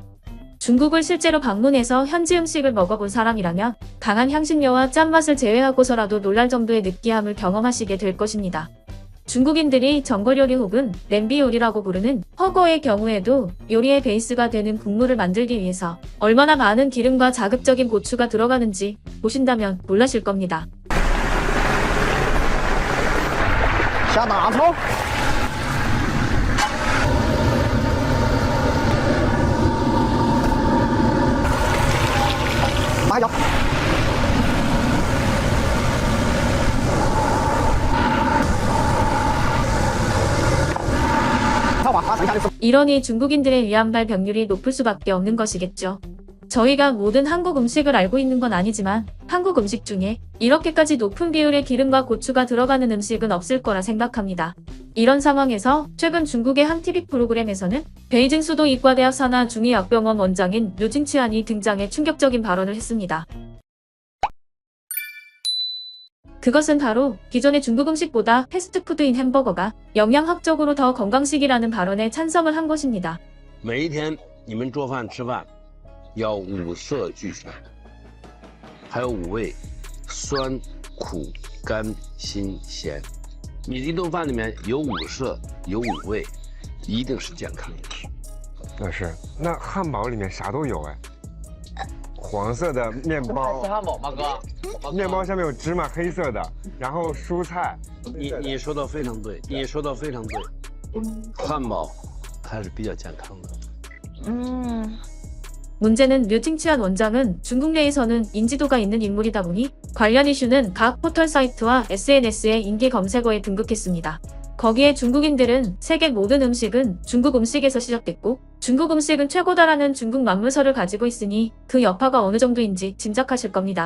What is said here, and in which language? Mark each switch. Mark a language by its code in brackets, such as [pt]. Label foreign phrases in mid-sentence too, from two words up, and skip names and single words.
[ko] 중국을 실제로 방문해서 현지 음식을 먹어본 사람이라면 강한 향신료와 짠맛을 제외하고서라도 놀랄 정도의 느끼함을 경험하시게 될 것입니다. 중국인들이 전골 요리 혹은 냄비 요리라고 부르는 허거의 경우에도 요리의 베이스가 되는 국물을 만들기 위해서 얼마나 많은 기름과 자극적인 고추가 들어가는지 보신다면 놀라실 겁니다. [zh] 下大葱，麻油，跳吧，把剩下的吃。 [ko] 이러니 중국인들의 위암 발병률이 높을 수밖에 없는 것이겠죠. 저희가 모든 한국 음식을 알고 있는 건 아니지만 한국 음식 중에 이렇게까지 높은 비율의 기름과 고추가 들어가는 음식은 없을 거라 생각합니다. 이런 상황에서 최근 중국의 한 TV 프로그램에서는 베이징 수도 이과대학 산하 중의학병원 원장인 류징치안이 등장해 충격적인 발언을 했습니다. 그것은 바로 기존의 중국 음식보다 패스트푸드인 햄버거가 영양학적으로 더 건강식이라는 발언에 찬성을 한 것입니다. [zh] 每一天你们做饭吃饭要五色俱全，还有五味：酸、苦、甘、辛、咸。你一顿饭里面有五色，有五味，一定是健康饮食。那是，那汉堡里面啥都有哎，黄色的面包，汉堡吗，哥？面包下面有芝麻，黑色的，然后蔬菜。你说的非常对，你说的非常对。汉堡还是比较健康的。 [ko] 문제는 류징치안 원장은 중국 내에서는 인지도가 있는 인물이다 보니 관련 이슈는 각 포털 사이트와 SNS의 인기 검색어에 등극했습니다. 거기에 중국인들은 세계 모든 음식은 중국 음식에서 시작됐고 중국 음식은 최고다라는 중국 만물설을 가지고 있으니 그 여파가 어느 정도인지 짐작하실 겁니다.